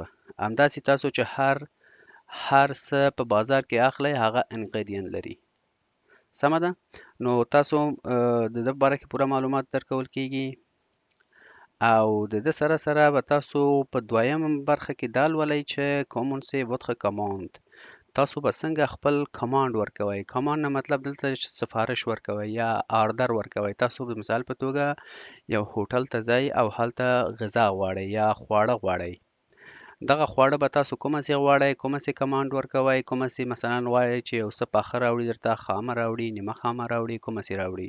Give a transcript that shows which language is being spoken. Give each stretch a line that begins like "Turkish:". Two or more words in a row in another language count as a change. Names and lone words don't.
Pashto: همداسې تاسو چې هر څه په بازار کې اخلئ هغه انګریډین لري. سمه ده؟ نو تاسو د ده په باره کې پوره معلومات درکول کیږي او د ده سره سره به تاسو په دویم برخه کې دا لولئ چې
French: commencez votre commande.
Pashto: تاسو به څنګه خپل کمانډ ورکوئ. کمانډ نه مطلب دلته سفارش ورکوئ یا آردر ورکوئ. تاسو د مثال په توګه یو هوټل ته ځئ او هلته غذا غواړئ یا خواړه غواړئ. دغه خواړه به تاسو کومه سي غواړئ، کومه سي کمانډ ورکوئ، کومه سي مثلا غواړئ چې یو څه پاخه راوړي درته، خامه راوړي، نیمه خامه راوړي، کومه سي راوړي.